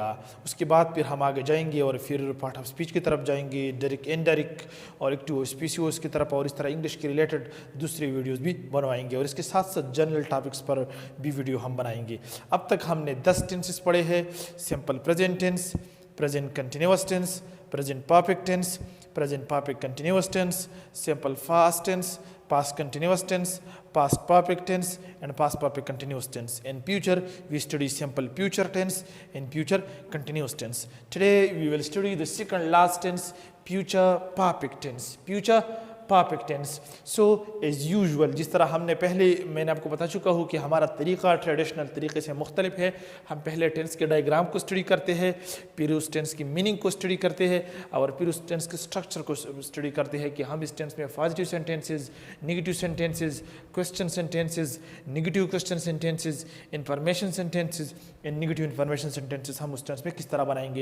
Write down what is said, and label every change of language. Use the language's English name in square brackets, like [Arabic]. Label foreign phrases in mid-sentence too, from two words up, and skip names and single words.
[Hindi] उसके बाद फिर हम आगे जाएंगे और फिर [English] part of speech [Hindi] की तरफ जाएंगे, [English] direct indirect [Hindi] और [English] active species [Hindi] की तरफ, और इस तरह इंग्लिश के रिलेटेड दूसरे वीडियोस भी बनवाएंगे और इसके साथ साथ [English] general topics [Hindi] पर भी वीडियो हम बनाएंगे। अब तक हमने 10 टेंसेस पढ़े हैं। [English] simple present tense, present continuous tense, present perfect tense, present perfect continuous tense, simple past tense, past continuous tense, past perfect tense and past perfect continuous tense. In future we study simple future tense and future continuous tense. Today we will study the second last tense, future perfect tense. Future perfect tense. so as usual [Hindi] जिस तरह हमने पहले मैंने आपको बता चुका हूँ कि हमारा तरीक़ा ट्रेडिशनल तरीके से मुख्तलिफ है। हम पहले टेंस के डायग्राम को स्टडी करते हैं, फिर उस टेंस की मीनिंग को स्टडी करते हैं और फिर उस टेंस के स्ट्रक्चर को स्टडी करते हैं कि हम इस टेंस में [English] positive sentences, negative sentences, question sentences, negative question sentences, information sentences and negative information sentences [Hindi] हम उस टेंस में किस तरह बनाएंगे।